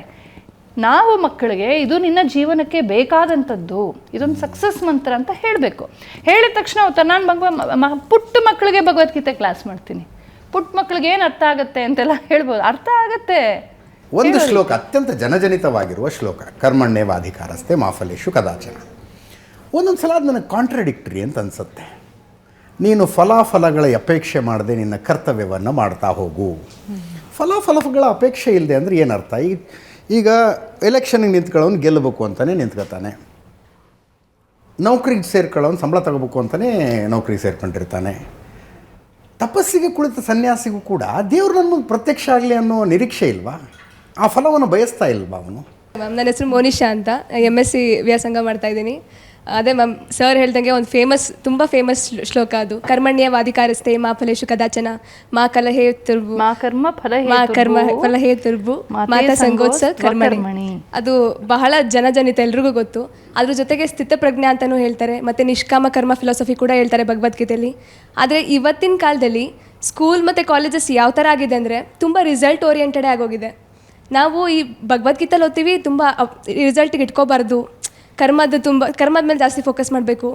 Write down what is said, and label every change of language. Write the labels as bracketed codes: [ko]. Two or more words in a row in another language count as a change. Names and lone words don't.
[kn] ನಾವು ಮಕ್ಕಳಿಗೆ ಇದು ನಿನ್ನ ಜೀವನಕ್ಕೆ ಬೇಕಾದಂಥದ್ದು, ಇದೊಂದು ಸಕ್ಸಸ್ ಮಂತ್ರ ಅಂತ ಹೇಳಬೇಕು. ಹೇಳಿದ ತಕ್ಷಣ ನಾನು ಪುಟ್ಟ ಮಕ್ಕಳಿಗೆ ಭಗವದ್ಗೀತೆ ಕ್ಲಾಸ್ ಮಾಡ್ತೀನಿ. ಪುಟ್ಟ ಮಕ್ಕಳಿಗೆ ಏನು ಅರ್ಥ ಆಗುತ್ತೆ ಅಂತೆಲ್ಲ ಹೇಳ್ಬೋದು, ಅರ್ಥ ಆಗುತ್ತೆ. ಒಂದು ಶ್ಲೋಕ, ಅತ್ಯಂತ ಜನಜನಿತವಾಗಿರುವ ಶ್ಲೋಕ, [sa] ಕರ್ಮಣ್ಯೇವಾಧಿಕಾರಸ್ಥೆ ಮಾ ಫಲೇಷು ಕದಾಚನ. [kn] ಒಂದೊಂದು ಸಲ ಅದು ನನಗೆ ಕಾಂಟ್ರಡಿಕ್ಟರಿ ಅಂತ ಅನಿಸುತ್ತೆ. ನೀನು ಫಲಾಫಲಗಳ ಅಪೇಕ್ಷೆ ಮಾಡದೆ ನಿನ್ನ ಕರ್ತವ್ಯವನ್ನು ಮಾಡ್ತಾ ಹೋಗು. ಫಲಾಫಲಗಳ ಅಪೇಕ್ಷೆ ಇಲ್ಲದೆ ಅಂದರೆ ಏನರ್ಥ? ಈಗ ಎಲೆಕ್ಷನ್ಗೆ ನಿಂತ್ಕೊಳ್ಳೋನು ಗೆಲ್ಲಬೇಕು ಅಂತಲೇ ನಿಂತ್ಕೊತಾನೆ, ನೌಕರಿಗೆ ಸೇರ್ಕೊಳ್ಳೋನು ಸಂಬಳ ತಗೋಬೇಕು ಅಂತಲೇ ನೌಕರಿಗೆ ಸೇರ್ಕೊಂಡಿರ್ತಾನೆ. ತಪಸ್ಸಿಗೆ ಕುಳಿತ ಸನ್ಯಾಸಿಗೂ ಕೂಡ ದೇವ್ರು ನನ್ನ ಮುಂದೆ ಪ್ರತ್ಯಕ್ಷ ಆಗಲಿ ಅನ್ನೋ ನಿರೀಕ್ಷೆ ಇಲ್ವಾ? ಆ ಫಲವನ್ನು ಬಯಸ್ತಾ ಇಲ್ವಾ ಅವನು? ಮ್ಯಾಮ್, ನನ್ನ ಹೆಸರು ಮೋನಿಶಾ ಅಂತ, MSc ವ್ಯಾಸಂಗ ಮಾಡ್ತಾ ಇದ್ದೀನಿ. ಅದೇ ಮ್ಯಾಮ್, ಸರ್ ಹೇಳ್ದಂಗೆ ಒಂದು ತುಂಬ ಫೇಮಸ್ ಶ್ಲೋಕ ಅದು. [sa] ಕರ್ಮಣ್ಯೇವಾಧಿಕಾರಸ್ಥೆ ಮಾ ಫಲೇಷು ಕದಾಚನ ಮಾ ಕಲಹೇ ತುರ್ಬು ಮಾ ಕರ್ಮ ಫಲಹೇ ತುರ್ಬು ಮಾತಾ ಸಂಗೋತ್ಸ ಕರ್ಮಣಿ. [kn] ಅದು ಬಹಳ ಜನಜನಿತ, ಎಲ್ರಿಗೂ ಗೊತ್ತು. ಅದ್ರ ಜೊತೆಗೆ ಸ್ಥಿತಪ್ರಜ್ಞೆ ಅಂತಲೂ ಹೇಳ್ತಾರೆ, ಮತ್ತು ನಿಷ್ಕಾಮ ಕರ್ಮ ಫಿಲಾಸಫಿ ಕೂಡ ಹೇಳ್ತಾರೆ ಭಗವದ್ಗೀತೆಯಲ್ಲಿ. ಆದರೆ ಇವತ್ತಿನ ಕಾಲದಲ್ಲಿ ಸ್ಕೂಲ್ ಮತ್ತು ಕಾಲೇಜಸ್ ಯಾವ ಥರ ಆಗಿದೆ ಅಂದರೆ ತುಂಬ [en] result oriented [kn] ಆಗೋಗಿದೆ. ನಾವು ಈ ಭಗವದ್ಗೀತೆಲಿ ಓದ್ತೀವಿ, ತುಂಬ ರಿಸಲ್ಟಿಗೆ ಇಟ್ಕೋಬಾರ್ದು, ಕರ್ಮದ ಮೇಲೆ ಜಾಸ್ತಿ ಫೋಕಸ್ ಮಾಡಬೇಕು.